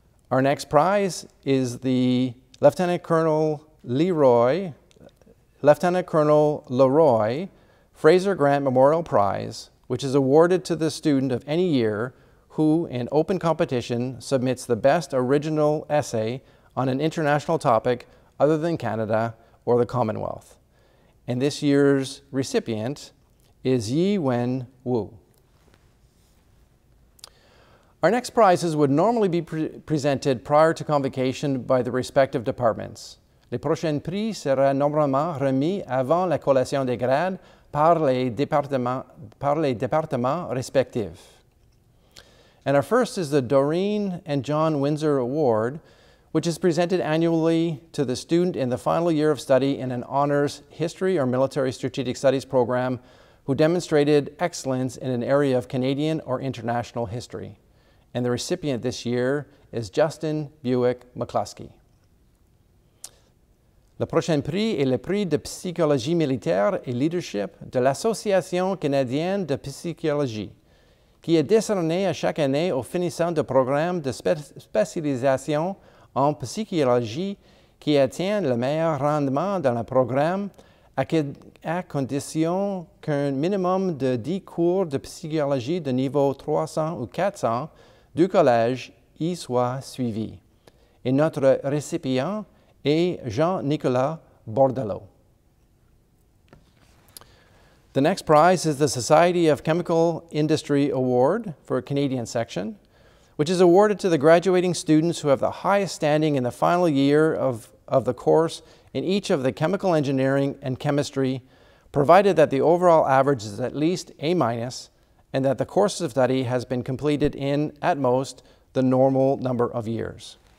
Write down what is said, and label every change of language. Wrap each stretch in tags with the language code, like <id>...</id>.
<en>Our next prize is the Lieutenant Colonel Leroy Fraser Grant Memorial Prize, which is awarded to the student of any year who, in open competition, submits the best original essay on an international topic other than Canada or the Commonwealth. And this year's recipient is Yi Wen Wu. Our next prizes would normally be presented prior to convocation by the respective departments.</en> <fr>Les prochains prix seraient normalement remis avant la collation des grades par les départements respectifs.</fr> <en>And our first is the Doreen and John Windsor Award, which is presented annually to the student in the final year of study in an honors history or military strategic studies program who demonstrated excellence in an area of Canadian or international history. And the recipient this year is Justin Buick McCluskey.</en> <fr>Le prochain prix est le prix de psychologie militaire et leadership de l'Association canadienne de psychologie, qui est décerné à chaque année aux finissants de programmes de spécialisation en psychologie qui atteignent le meilleur rendement dans le programme à condition qu'un minimum de 10 cours de psychologie de niveau 300 ou 400 du collège y soit suivi. Et notre récipient est Jean-Nicolas Bordelot.</fr> <en>The next prize is the Society of Chemical Industry Award for a Canadian section, which is awarded to the graduating students who have the highest standing in the final year of the course in each of the chemical engineering and chemistry, provided that the overall average is at least A- and that the course of study has been completed in, at most, the normal number of years.</en>